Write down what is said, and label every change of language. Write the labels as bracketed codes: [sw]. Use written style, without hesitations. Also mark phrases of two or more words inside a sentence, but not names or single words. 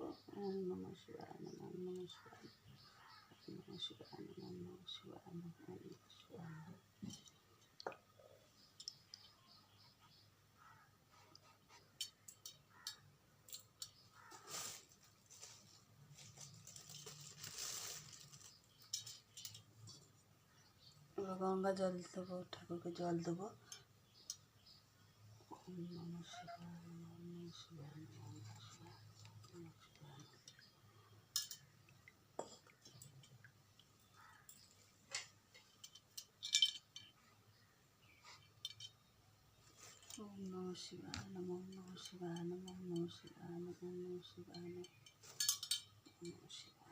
[sa] ওম নমঃ শিবায় নমঃ, নমঃ শিবায় নমঃ, শিবায় নমঃ, নমঃ শিবায় নমঃ, নমঃ শিবায় নমঃ। [bn] এবার গঙ্গা জল দেবো, ঠাকুরকে জল দেবো। [sa] ওম নমঃ শিবায় নমঃ, নমঃ শিবায় নমঃ, নমঃ শিবায় নমঃ, শিবায়। ওম নমঃ শিবায় নমঃ, নমঃ শিবায় নমঃ, নমঃ শিবায় নমঃ, নমঃ শিবায় নমঃ, নমঃ শিবায়।